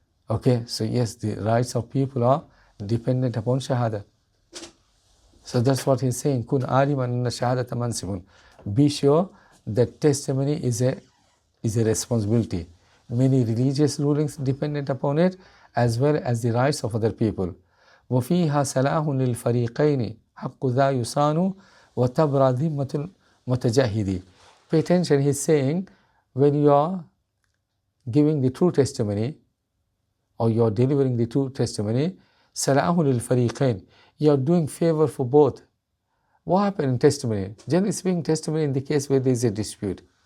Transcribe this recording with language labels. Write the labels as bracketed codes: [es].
[en] Okay, so yes, the rights of people are dependent upon shahada. So that's what he's saying. [ar] Kun aliman anna shahadata mansibun. [en] Be sure that testimony is a responsibility. Many religious rulings dependent upon it as well as the rights of other people. [ar] وفيها سلاح للفريقين حق ذا يصان وتبرى ذمة المتجاهد. [en] Pay attention, he's saying, when you are giving the true testimony or you are delivering the true testimony, [ar] سلاح للفريقين, [en] you are doing favor for both. What happened in testimony? Generally speaking, testimony in the case where there is a dispute.